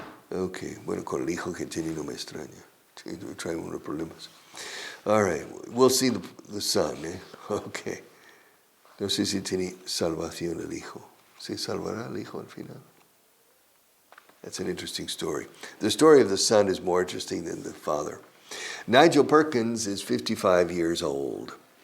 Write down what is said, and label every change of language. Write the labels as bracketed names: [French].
[Spanish] Okay, bueno, con el hijo que tiene no me extraña. Trae unos problemas. [English] All right, we'll see the son, eh? Okay. [Spanish] No sé si tiene salvación el hijo. ¿Se salvará el hijo al final? [English] That's an interesting story. The story of the son is more interesting than the father. Nigel Perkins is 55 years old.